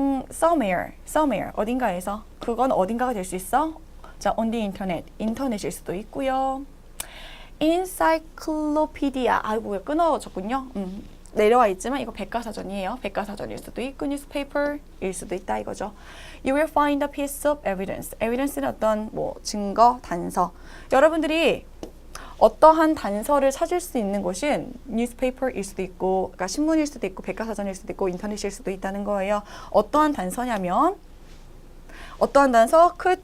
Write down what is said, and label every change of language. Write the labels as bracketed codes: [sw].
[ko] somewhere 어딘가에서. 그건 어딘가가 될 수 있어? 자, [en] on the internet, [ko] 인터넷일 수도 있고요. encyclopedia, 아이고 왜 끊어졌군요. 내려와 있지만 이거 백과사전이에요. 백과사전일 수도 있고 newspaper일 수도 있다 이거죠. [en] You will find a piece of evidence. [ko] evidence는 어떤 뭐 증거, 단서. 여러분들이 어떠한 단서를 찾을 수 있는 곳은 newspaper일 수도 있고, 그러니까 신문일 수도 있고, 백과사전일 수도 있고, 인터넷일 수도 있다는 거예요. 어떠한 단서냐면, 어떠한 단서?